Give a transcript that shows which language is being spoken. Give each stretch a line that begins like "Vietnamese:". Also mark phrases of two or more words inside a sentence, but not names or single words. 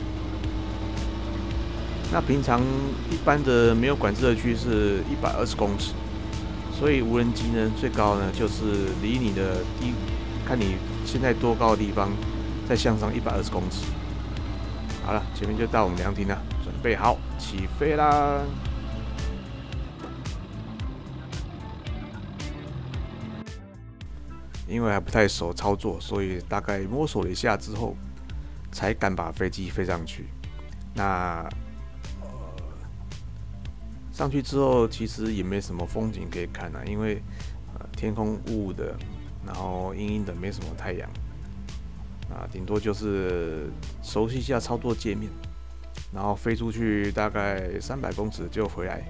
Chinese: 那平常一般的沒有管制的區是120公尺，所以無人機呢最高呢就是離你的看你現在多高的地方，再向上120公尺。好了，前面就到我們涼亭了，準備好起飛啦！因為還不太熟操作，所以大概摸索了一下之後，才敢把飛機飛上去。那上去之後，其實也沒什麼風景可以看啊，因為天空霧霧的，然後陰陰的，沒什麼太陽啊，頂多就是熟悉一下操作界面，然後飛出去大概300公尺就回來。